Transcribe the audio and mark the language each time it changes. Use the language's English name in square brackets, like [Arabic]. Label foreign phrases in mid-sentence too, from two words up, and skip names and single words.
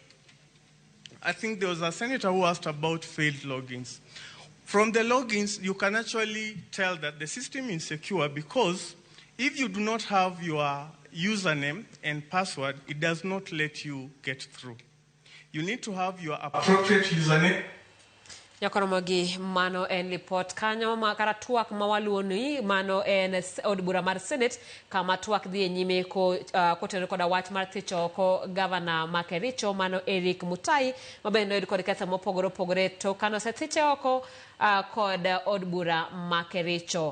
[English] I think there was a senator who asked about failed logins. From the logins, you can actually tell that the system is secure because if you do not have your username and password, it does not let you get through. You need to have your appropriate username. [Luo (Kenya and Tanzania)] Yakoromogi mano en report kanyo makara tuak mawaluoni mano en od bura mar Senate kama tuak dhi nyime ko kotenore koda wach mar thicho ko governor ma Kericho mano Eric Mutai mabende noyud kod ketho mopogore opogore to kano sethiche oko kod od bura ma Kericho.